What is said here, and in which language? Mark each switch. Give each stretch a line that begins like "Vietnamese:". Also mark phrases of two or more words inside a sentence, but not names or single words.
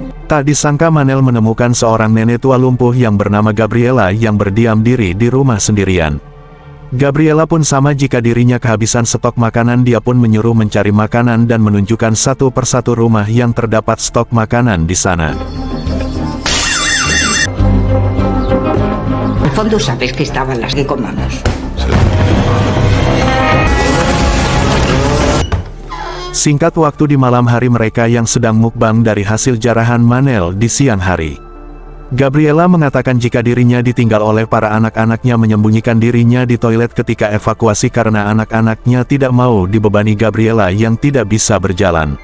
Indonesian: Tak disangka Manel menemukan seorang nenek tua lumpuh yang bernama Gabriela yang berdiam diri di rumah sendirian. Gabriela pun sama, jika dirinya kehabisan stok makanan dia pun menyuruh mencari makanan dan menunjukkan satu persatu rumah yang terdapat stok makanan di sana.
Spanish: Al fondo sabes que estaban las que comamos.
Indonesian: Singkat waktu di malam hari mereka yang sedang mukbang dari hasil jarahan Manel di siang hari. Gabriela mengatakan jika dirinya ditinggal oleh para anak-anaknya menyembunyikan dirinya di toilet ketika evakuasi karena anak-anaknya tidak mau dibebani Gabriela yang tidak bisa berjalan.